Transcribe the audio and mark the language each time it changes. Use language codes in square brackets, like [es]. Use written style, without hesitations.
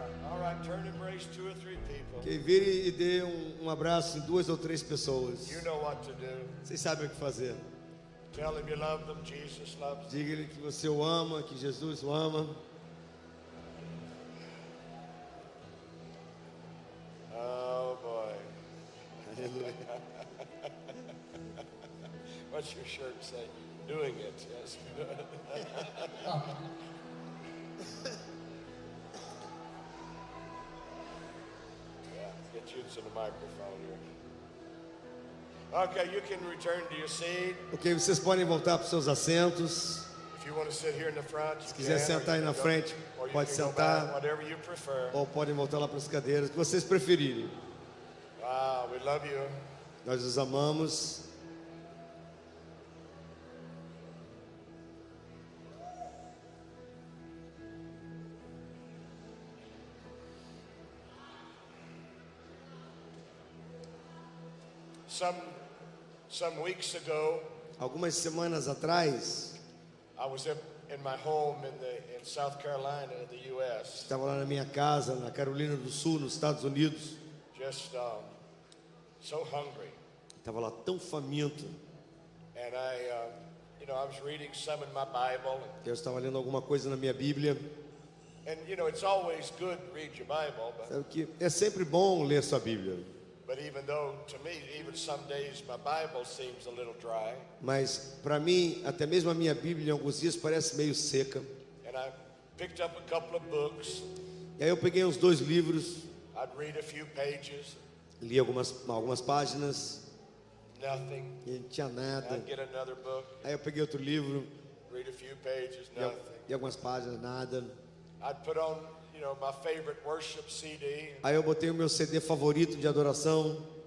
[en] All right, turn and embrace 2 or 3 people. [pt] que vire e dê um abraço em 2 ou 3 pessoas. [en] You know what to do. [pt] Vocês sabem o que fazer. [en] Tell him you love them. Jesus loves them. [pt] Diga-lhe que você o ama, que Jesus o ama. [en] Oh boy. [pt] Aleluia. [en] What's your shirt say? Doing it. Yes. Get you to the microphone here. Okay, you can return to your seat. [pt] Ok, vocês podem voltar para os seus assentos. [en] If you want to sit here in the front, [pt] Se quiser sentar aí na frente, pode sentar. [en] Whatever you prefer. [pt] Ou podem voltar lá para as cadeiras, o que vocês preferirem. [en] We love you. [pt] Nós os amamos. [en] Some weeks ago, [pt] Algumas semanas atrás, [en] I was in my home in South Carolina, in the U.S. [pt] estava lá na minha casa, na Carolina do Sul, nos Estados Unidos. [en] Just so hungry, [pt] Estava lá tão faminto. [en] and I was reading some in my Bible, [pt] Eu estava lendo alguma coisa na minha Bíblia. [en] and it's always good to read your Bible, [pt] Sabe que é sempre bom ler sua Bíblia. [en] but even though to me, even some days my Bible seems a little dry, [pt] Mas para mim, até mesmo a minha Bíblia em alguns dias parece meio seca. [en] and I picked up a couple of books. [pt] E aí eu peguei uns 2 livros, [en] I'd read a few pages, [pt] li algumas páginas [en] nothing. [pt] e não tinha nada. [en] I'd get another book, [pt] Aí eu peguei outro livro [en] read a few pages, [pt] e, [en] nothing. [pt] e algumas páginas, nada. [en] I'd put on, my favorite worship CD, [pt] Aí eu botei o meu CD favorito de adoração,